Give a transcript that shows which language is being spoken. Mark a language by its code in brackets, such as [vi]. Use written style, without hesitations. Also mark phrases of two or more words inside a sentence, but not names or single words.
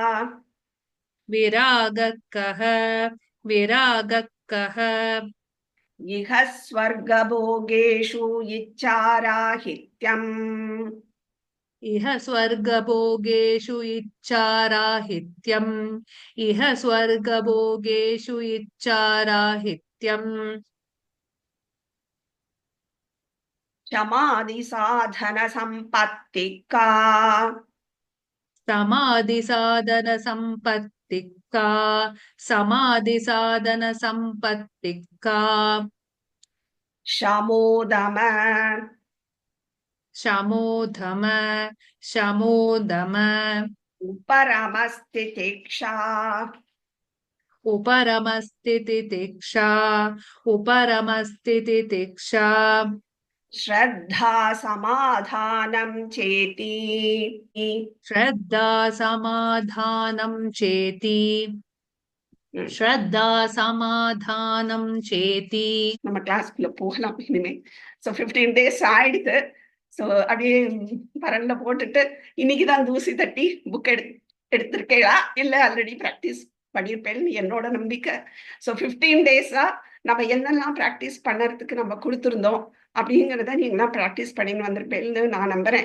[sa] विरागः कः? विरागः कः? इह स्वर्गभोगेषु इच्छाराहित्यम् इह स्वर्गभोगेषु इच्छाराहित्यम् इह स्वर्गभोगेषु इच्छाराहित्यम् समाधि साधन सम्पत्तिक्का समाधिसाधनसम्पत्तिक्का समाधिसाधनसम्पत्तिक्का शमोदम शमोधम शमोदम उपरमस्तितिक्षा उपरमस्तितितिक्षा उपरमस्तितितिक्षा श्रद्धा समाधानं चेति श्रद्धा समाधानं चेति श्रद्धा समाधानं चेति [ta] நம்ம கிளாஸ்க்குள்ள போகலாம் இனிமே. ஸோ 15 days ஆயிடுது. ஸோ அப்படியே பரன்ல போட்டுட்டு இன்னைக்குதான் தூசி தட்டி புக் எடுத்திருக்கேளா இல்ல ஆல்ரெடி ப்ராக்டிஸ் பண்ணியிருப்பேன்னு என்னோட நம்பிக்கை. ஸோ 15 days-ஆ நம்ம என்னெல்லாம் ப்ராக்டிஸ் பண்ணறதுக்கு நம்ம கொடுத்துருந்தோம் அப்படிங்கிறத நீங்களாம் ப்ராக்டிஸ் பண்ணின்னு வந்திருப்பேன்னு நான் நம்புறேன்.